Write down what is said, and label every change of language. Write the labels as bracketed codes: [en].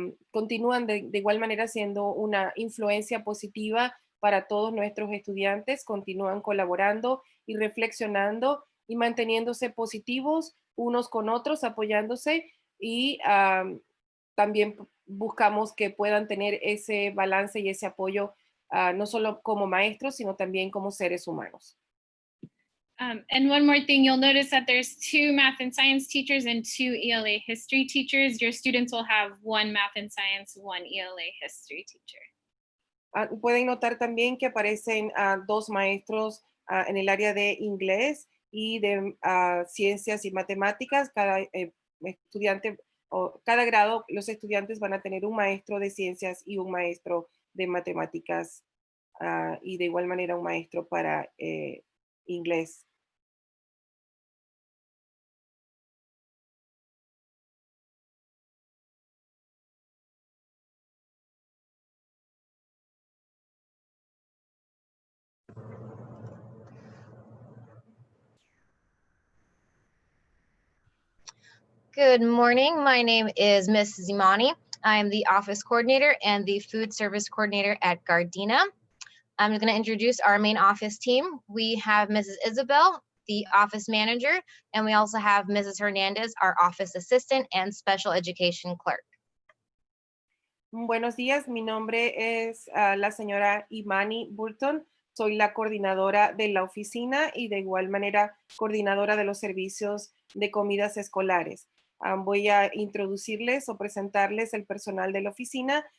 [es] Continúan de igual manera siendo una influencia positiva para todos nuestros estudiantes, continúan colaborando y reflexionando y manteniéndose positivos unos con otros, apoyándose y también buscamos que puedan tener ese balance y ese apoyo no solo como maestros, sino también como seres humanos. [en] And one more thing, you'll notice that there's 2 math and science teachers and 2 ELA history teachers. Your students will have 1 math and science, 1 ELA history teacher. [es] Pueden notar también que aparecen 2 maestros en el área de inglés y de ciencias y matemáticas. Cada estudiante o cada grado, los estudiantes van a tener un maestro de ciencias y un maestro de matemáticas y de igual manera un maestro para inglés. [en] Good morning. My name is Ms. Zimani. I am the office coordinator and the food service coordinator at Gardena. I'm going to introduce our main office team. We have Mrs. Isabel, the office manager, and we also have Mrs. Hernandez, our office assistant and special education clerk. [es] Buenos días, mi nombre es la señora Imani Burton. Soy la coordinadora de la oficina y de igual manera coordinadora de los servicios de comidas escolares. Voy a introducirles o presentarles el personal de la oficina.